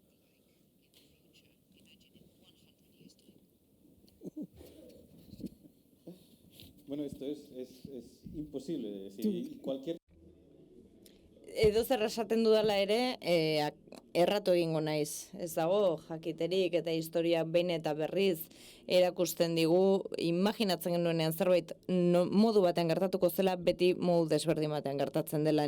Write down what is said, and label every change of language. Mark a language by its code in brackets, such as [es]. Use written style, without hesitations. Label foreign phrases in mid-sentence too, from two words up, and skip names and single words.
[es] Bueno, esto es imposible. Si cualquier... [eu] Edo zer esaten dudala ere, erratu egingo naiz. Ez dago jakiterik eta historia behin eta berriz erakusten digu, imaginatzen genuenean zerbait modu batean gertatuko zela, beti modu desberdin batean gertatzen dela.